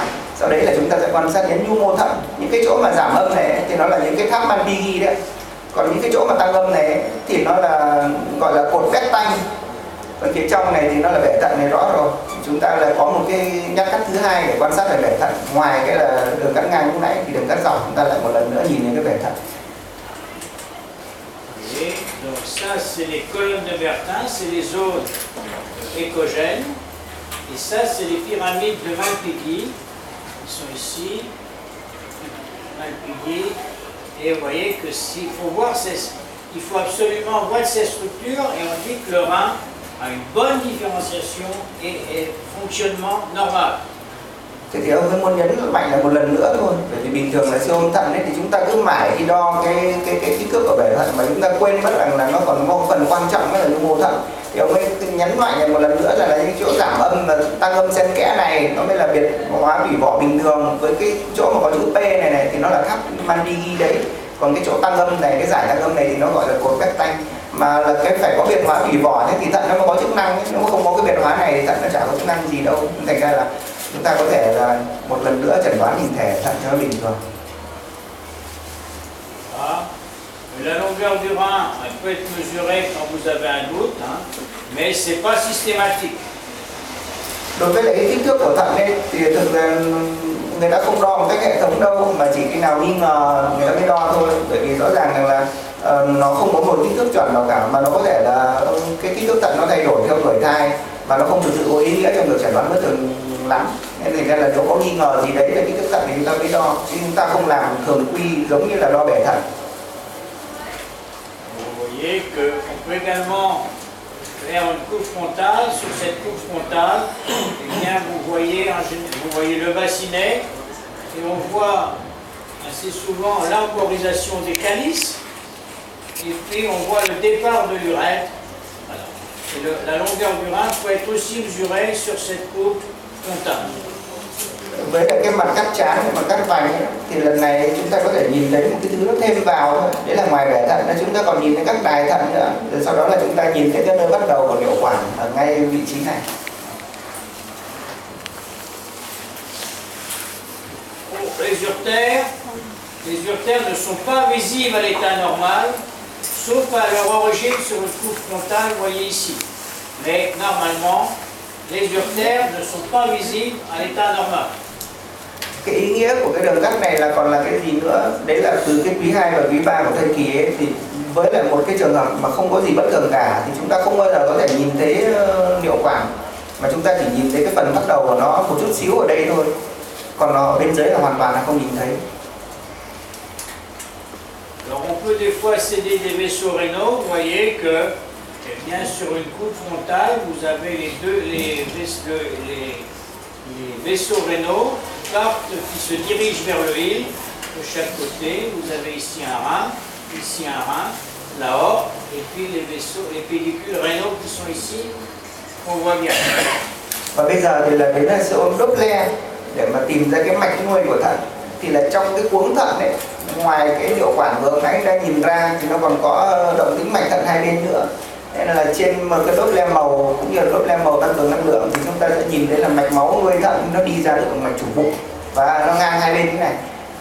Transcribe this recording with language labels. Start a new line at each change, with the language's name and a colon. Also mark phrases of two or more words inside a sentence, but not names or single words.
Vietnamese: Sau đấy là chúng ta sẽ quan sát đến nhu mô thận. Những cái chỗ mà giảm âm này thì nó là những cái tháp Malpighi đấy. Còn những cái chỗ mà tăng âm này thì nó là gọi là cột vét tanh. Ở phía trong này thì nó là bể thận này rõ rồi. Chúng ta là có một cái nhát cắt thứ hai để quan sát về bể thận. Ngoài cái là đường cắt ngang lúc nãy thì đường cắt dọc chúng ta lại một lần nữa nhìn đến cái bể thận.
French: Et donc ça c'est les colonnes de Bertin, c'est les zones échogènes. Et ça c'est les pyramides de Malpighi. Ils sont ici. Malpighi. Et vous voyez que s'il faut voir il faut absolument voir ces structures et on dit que le rein a une bonne différenciation et fonctionnement normal.
Vietnamese: Thế thì ông muốn nhấn mạnh là một lần nữa thôi, bởi vì bình thường là siêu âm thận ấy, thì chúng ta cứ mãi đi đo cái kích thước của bể thận mà chúng ta quên mất rằng là nó còn có một phần quan trọng đó là nhu mô thận. Thì ông ấy nhấn mạnh một lần nữa là những chỗ giảm âm và tăng âm xen kẽ này nó mới là biệt hóa tủy vỏ bình thường, với cái chỗ mà có chữ P này thì nó là tháp Malpighi đấy. Còn cái chỗ tăng âm này, cái giải tăng âm này thì nó gọi là cột vét tanh. Mà là cái phải có biệt hóa tủy vỏ thế thì thận nó mới có chức năng ấy. Nếu mà không có cái biệt hóa này thì thận nó chả có chức năng gì đâu. Thành ra là chúng ta có thể là một lần nữa chẩn đoán hình thể thận cho nó bình thường.
French: La longueur du rein elle peut être mesurée quand vous avez un doute, hein, mais c'est pas systématique.
Vietnamese: Đối với lại cái kích thước của thận ấy, thì thực ra người ta không đo một cách hệ thống đâu, mà chỉ khi nào nghi ngờ người ta mới đo thôi. Bởi vì rõ ràng là nó không có một kích thước chuẩn nào cả, mà nó có thể là cái kích thước thận nó thay đổi theo tuổi thai và nó không thực sự có ý nghĩa trong việc chẩn đoán bất thường lắm. Nên thành ra là nếu có nghi ngờ gì đấy về kích thước thận thì chúng ta mới đo, chứ chúng ta không làm thường quy giống như là đo bể thận.
French: Vous voyez qu'on peut également faire une coupe frontale. Sur cette coupe frontale, eh bien, vous voyez le bassinet et on voit assez souvent l'emborisation des calices et puis on voit le départ de l'urètre. Voilà. Et la longueur du rein peut être aussi mesurée sur cette coupe frontale.
Vietnamese: Với lại cái mặt cắt trán, mặt cắt vành ấy, thì lần này chúng ta có thể nhìn thấy một cái thứ nó thêm vào thôi. Đấy là ngoài bể thận, chúng ta còn nhìn thấy các đài thận nữa. Rồi sau đó là chúng ta nhìn thấy cái nơi bắt đầu của niệu quản ở ngay vị trí này.
French: Les uretères ne sont pas visibles à l'état normal, sauf à leur origine sur une coupe frontale, vous voyez ici. Mais normalement, les uretères ne sont pas visibles à l'état normal.
Vietnamese: Cái ý nghĩa của cái đường cắt này là còn là cái gì nữa? Đấy là từ cái quý 2 và quý 3 của thai kỳ ấy, thì với lại một cái trường hợp mà không có gì bất thường cả thì chúng ta không bao giờ có thể nhìn thấy niệu quản, mà chúng ta chỉ nhìn thấy cái phần bắt đầu của nó một chút xíu ở đây thôi, còn nó bên dưới là hoàn toàn là không nhìn thấy.
French: Alors on peut des fois céder des vaisseaux rénaux, vous voyez que eh bien, sur une coupe frontale, vous avez les vaisseaux rénaux qui se dirigent vers le hile de chaque côté. Vous avez ici un rein, la horte, et puis les pédicules rénaux qui sont ici, qu'on voit bien.
Vietnamese: Và bây giờ thì là đến là siêu âm Doppler để mà tìm ra cái mạch nuôi của thận. Thì là trong cái cuống thận ấy, ngoài cái niệu quản vừa nãy anh đã nhìn ra thì nó còn có động tĩnh mạch thận hai bên nữa. Nên là trên một cái Doppler màu cũng như là Doppler màu tăng cường năng lượng thì chúng ta sẽ nhìn thấy là mạch máu nuôi thận nó đi ra được mạch chủ bụng và nó ngang hai bên thế này.